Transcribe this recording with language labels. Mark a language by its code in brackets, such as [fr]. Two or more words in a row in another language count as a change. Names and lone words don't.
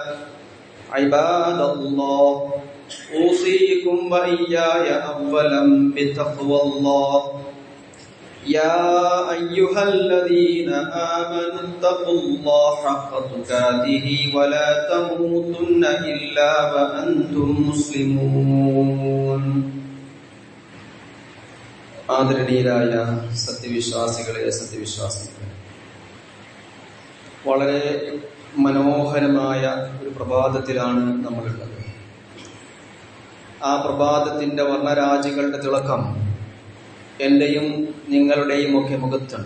[ar] عباد الله أوصيكم وإياي أولا بتقوى الله. يا أيها الذين آمنوا اتقوا الله حق تقاته ولا تموتن إلا وأنتم مسلمون. [ml] ആദരണീയരായ സത്യവിശ്വാസികളെ സത്യവിശ്വാസികളെ, വളരെ മനോഹരമായ ഒരു പ്രഭാതത്തിലാണ് നമ്മളുള്ളത്. ആ പ്രഭാതത്തിന്റെ വർണ്ണരാജികളുടെ തിളക്കം എന്റെയും നിങ്ങളുടെയും ഒക്കെ മുഖത്തുണ്ട്.